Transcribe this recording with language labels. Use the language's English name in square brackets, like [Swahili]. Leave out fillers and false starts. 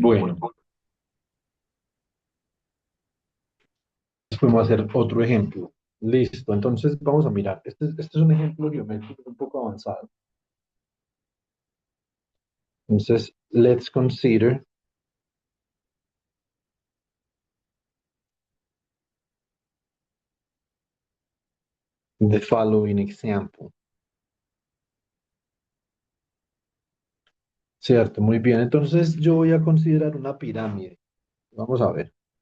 [Spanish] Bueno, podemos hacer otro ejemplo. Listo, entonces vamos a mirar. Este es un ejemplo geométrico un poco avanzado. [English] Entonces, let's consider the following example. [Spanish] Cierto, muy bien. Entonces, yo voy a considerar una pirámide. Vamos a ver.